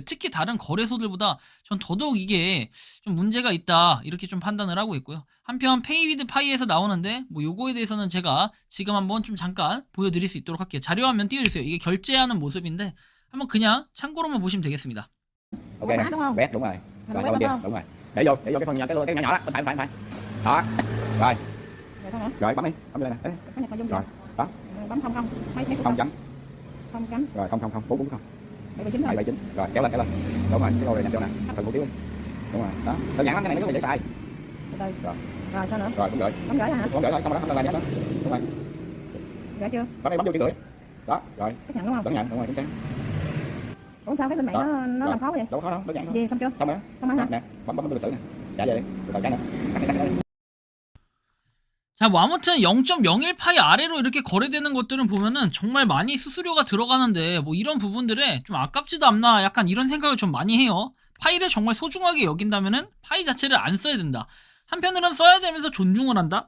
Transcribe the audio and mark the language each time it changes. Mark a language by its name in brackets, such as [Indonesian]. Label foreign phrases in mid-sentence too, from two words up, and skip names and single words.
[Korean] 특히 다른 거래소들보다 전 더더욱 이게 좀 문제가 있다 이렇게 좀 판단을 하고 있고요. 한편 페이위드 파이에서 나오는데 뭐 요거에 대해서는 제가 지금 한번 좀 잠깐 보여드릴 수 있도록 할게요. 자료 화면 띄워주세요. 이게 결제하는 모습인데 한번 그냥 참고로만 보시면 되겠습니다. [Vietnamese] Ok nè, quét đúng rồi. Rồi qua bên kia, đúng rồi. Để vô cái phần cái nhỏ đó, bên phải bên phải. Đó. Rồi. Rồi bấm đi, bấm lên nè. Ê. Rồi. Đó. Bấm không mấy Không chấm. không chấm Rồi không không không 449 779 thôi. 779 rồi kéo lên đúng rồi cái ô này dành cho nè phần hủ tiếu đúng rồi đó đơn giản lắm cái này nó có dễ xài Từ từ. rồi Rồi sao nữa? rồi cũng gửi Bấm gửi hả? không gửi thôi không đó không làm gì hết đó đúng rồi Gửi chưa? bấm đây bấm vô chữ gửi đó rồi Xác nhận đúng không? đón nhận đúng rồi chính xác Ủa sao cái bên mày Rồi. nó Rồi. làm khó vậy? đâu có khó đâu đơn giản thôi Gì xong chưa? xong rồi Xong rồi hả? nè bấm lịch sử nè trả về đi rồi cái nữa cắt này. [Korean] 자, 뭐 아무튼 0.01파이 아래로 이렇게 거래되는 것들은 보면은 정말 많이 수수료가 들어가는데 뭐 이런 부분들에 좀 아깝지도 않나 약간 이런 생각을 좀 많이 해요. 파이를 정말 소중하게 여긴다면은 파이 자체를 안 써야 된다. 한편으로는 써야 되면서 존중을 한다?